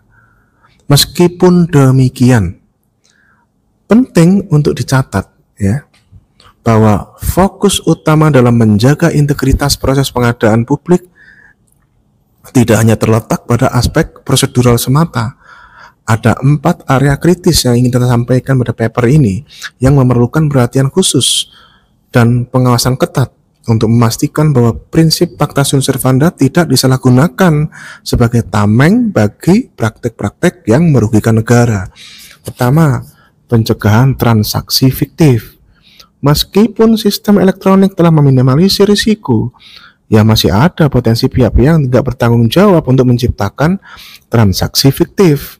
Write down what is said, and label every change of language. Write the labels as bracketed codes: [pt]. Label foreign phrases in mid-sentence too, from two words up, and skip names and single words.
[id] Meskipun demikian, penting untuk dicatat ya, bahwa fokus utama dalam menjaga integritas proses pengadaan publik tidak hanya terletak pada aspek prosedural semata. Ada 4 area kritis yang ingin kita sampaikan pada paper ini yang memerlukan perhatian khusus dan pengawasan ketat untuk memastikan bahwa prinsip [la] pacta sunt servanda [id] tidak disalahgunakan sebagai tameng bagi praktek-praktek yang merugikan negara. Pertama, pencegahan transaksi fiktif. Meskipun sistem elektronik telah meminimalisir risiko, ya masih ada potensi pihak-pihak yang tidak bertanggung jawab untuk menciptakan transaksi fiktif.